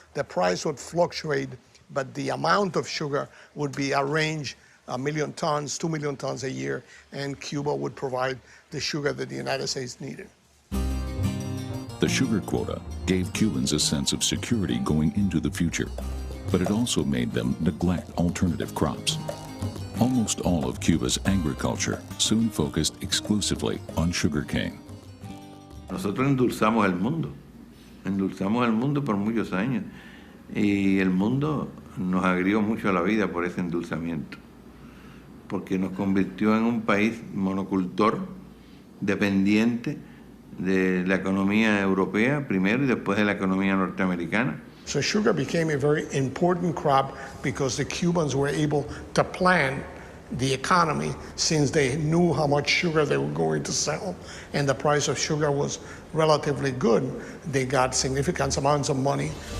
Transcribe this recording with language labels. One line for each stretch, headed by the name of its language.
English: The price would fluctuate, but the amount of sugar would be arranged 1 million tons, 2 million tons a year, and Cuba would provide the sugar that the United States needed. The sugar quota gave Cubans a sense of security going into the future, but it also made them neglect alternative crops. Almost all of Cuba's agriculture soon focused exclusively on sugarcane.
Spanish: Nosotros endulzamos el mundo por muchos años, y el mundo nos agrió mucho la vida por ese endulzamiento, porque nos convirtió en un país monocultor, dependiente de la economía europea primero y después de la economía norteamericana.
English: So sugar became a very important crop because the Cubans were able to plan the economy since they knew how much sugar they were going to sell, and the price of sugar was relatively good. They got significant amounts of money.